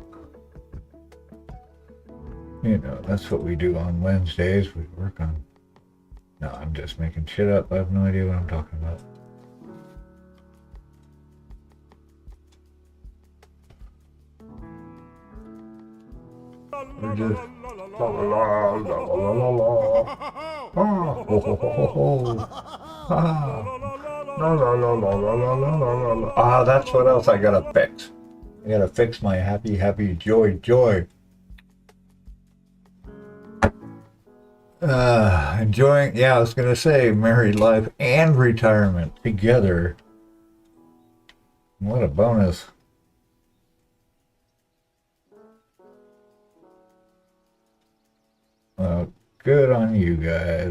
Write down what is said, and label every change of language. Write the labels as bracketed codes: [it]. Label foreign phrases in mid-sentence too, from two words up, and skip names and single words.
[en] You know, that's what we do on Wednesdays. We work on... No, I'm just making shit up. I have no idea what I'm talking about. We're just... La la la la la la la. Ah, ho ho ho ho ho. Ah. La la la la la la la la la. Ah, that's what else I gotta fix. I gotta fix my happy, happy, joy, joy. Enjoying, yeah, I was gonna say married life and retirement together. What a bonus. Good on you guys.